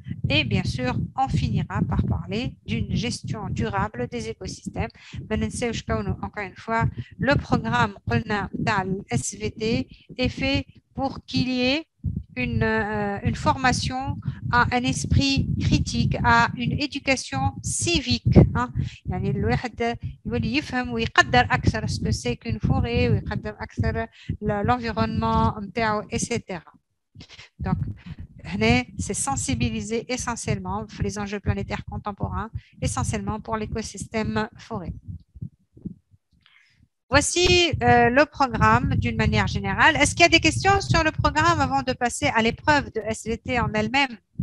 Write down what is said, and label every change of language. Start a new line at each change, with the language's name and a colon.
French: Et bien sûr, on finira par parler d'une gestion durable des écosystèmes. Encore une fois, le programme SVT est fait pour qu'il y ait une formation à un esprit critique, à une éducation civique.
Arabic: يعني الواحد يولي يفهم ويقدر أكثر
French: ce que c'est qu'une forêt
Arabic: ويقدر أكثر l'environnement نتاعو etc.
French: Donc, c'est sensibiliser essentiellement pour les enjeux planétaires contemporains, essentiellement pour l'écosystème forêt. Voici le programme d'une manière générale. Est-ce qu'il y a des questions sur le programme avant de passer à l'épreuve de SVT en elle-même?